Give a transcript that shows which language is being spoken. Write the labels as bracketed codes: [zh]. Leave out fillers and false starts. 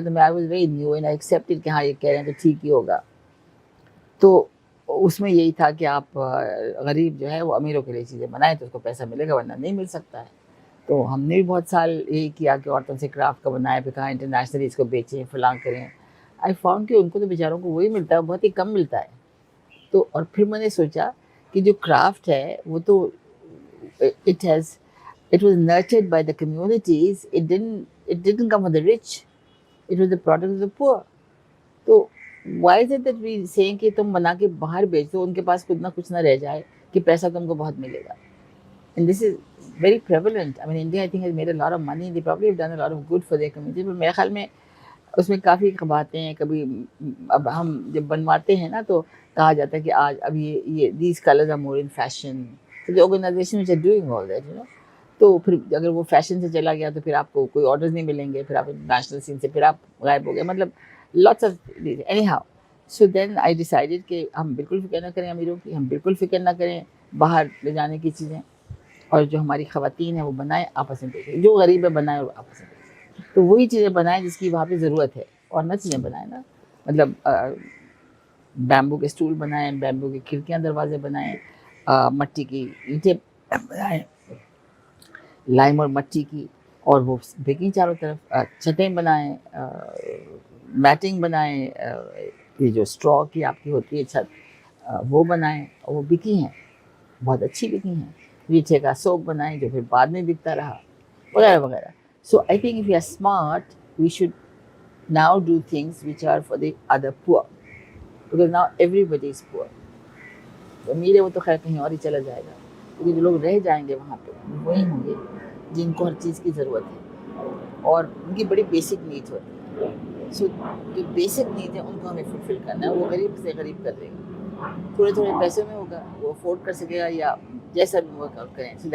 [ur] تو میں [en] I was very new and I accepted [ur] کہ ہاں یہ کہہ رہے ہیں تو ٹھیک ہی ہوگا. تو اس میں یہی تھا کہ آپ غریب جو ہے وہ امیروں کے لیے چیزیں بنائیں تو اس کو پیسہ ملے گا, ورنہ نہیں مل سکتا ہے. تو ہم نے بھی بہت سال یہی کیا کہ عورتوں سے کرافٹ کا بنائے, پھر کہا انٹرنیشنلی اس کو بیچیں, فلاں کریں. [en] I found [ur] کہ ان کو تو بیچاروں کو وہی ملتا ہے, بہت ہی کم ملتا ہے. تو اور پھر میں نے سوچا کہ جو کرافٹ ہے وہ تو [en] it was nurtured by the communities, it didn't come from the rich, it was the product of the poor. [ur] تو [en] why is it that we saying [ur] کہ تم بنا کے باہر بیچ دو, ان کے پاس کچھ نہ کچھ نہ رہ جائے, کہ پیسہ تم کو بہت ملے گا. [en] And this is very prevalent. I mean, India, I think, has made a lot of money. They probably have done a lot of good for their community. [ur] But میرے خیال میں اس میں کافی کباتے ہیں. کبھی اب ہم جب بنواتے ہیں نا تو کہا جاتا ہے کہ آج اب یہ [en] these colors are more in fashion. So the organizations which are doing all that, you know. [ur] تو پھر اگر وہ فیشن سے چلا گیا تو پھر آپ کو کوئی آرڈرز نہیں ملیں گے, پھر آپ نیشنل سین سے پھر آپ غائب ہو گئے, مطلب [en] lots of these. Anyhow, so then I decided [ur] کہ ہم بالکل فکر نہ کریں امیروں کی, ہم بالکل فکر نہ کریں باہر لے جانے کی چیزیں, اور جو ہماری خواتین ہیں وہ بنائیں, آپس میں بیچیں, جو غریب ہے بنائیں اور آپس میں بیچیں. تو وہی چیزیں بنائیں جس کی وہاں پہ ضرورت ہے, اور نہ چیزیں بنائیں نا, مطلب بیمبو کے اسٹول بنائیں, بیمبو کی کھڑکیاں دروازے بنائیں, مٹی کی اینٹیں بنائیں, لائم اور مٹی کی, اور وہ بیکنگ چاروں طرف, چھتیں بنائیں, میٹنگ بنائیں, یہ جو اسٹرا کی آپ کی ہوتی ہے چھت وہ بنائیں, اور وہ بکی ہیں, بہت اچھی بکی ہیں. ریٹھے کا سوپ بنائیں جو پھر بعد میں بکتا رہا, وغیرہ وغیرہ. [en] So I think if you are smart we should now do things which are for the other poor, because now everybody is poor. [ur] تو امیر ہے وہ تو خیر کہیں اور ہی چلا جائے گا, کیونکہ جو لوگ رہ جائیں گے وہاں پہ وہی ہوں گے جن کو ہر چیز کی ضرورت ہے اور ان کی بڑی بیسک نیڈ ہوتی ہے. سو جو بیسک نیڈ ہے ان کو ہمیں فلفل کرنا ہے. وہ غریب سے غریب کر دے گا, تھوڑے تھوڑے پیسے میں ہوگا, وہ افورڈ کر سکے گا یا جیسا بھی ورک آؤٹ کریں.